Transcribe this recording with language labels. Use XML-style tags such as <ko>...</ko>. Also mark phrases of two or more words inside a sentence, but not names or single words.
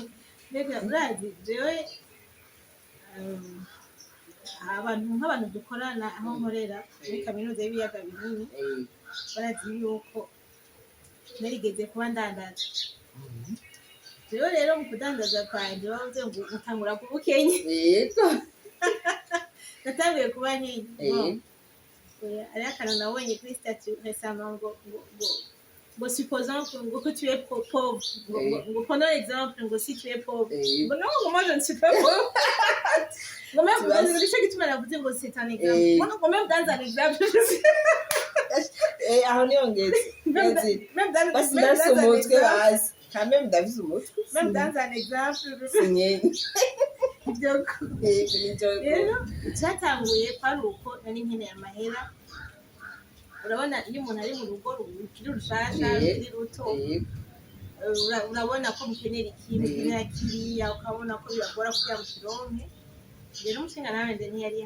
<rn>mbega urazi jewe nk'abantu dukorana aho nkorera muri kaminuza y'ibiyaga binini barazi yuko narigeze kuba ndandaza jewe rero mu kudandaza kwanjye bavuze ngo utangura kuba ukenye natanguye kuba nkenye hariho akantu nabonye kuri stati resama ngo ngo</rn> <fr>supposons que tu es pauvre ngo prenons l'exemple ngo si tu es pauvre ngo non ngo moi je ne suis pas pauvre ngo même dans ce que tu m'as dit ngo c'est un exemple ngo même dans un exemple</fr> <rn>aho niyo ngeze</rn> <fr>même dans</fr> <rn>umutwe hasi kandi ndabizi umutwe</rn> <fr>même dans un exemple</fr> <rn>sinyeni rero cyatanguye kwari uko nari nkeneye amahera urabona iyo umuntu ari mu rugo rukiri rushasha rukiri ruto urabona ko mukenera ikintu mukenera kiriya ukabona ko biragora kugira ngo ukironke rero umushinga nawe ntiyari</rn>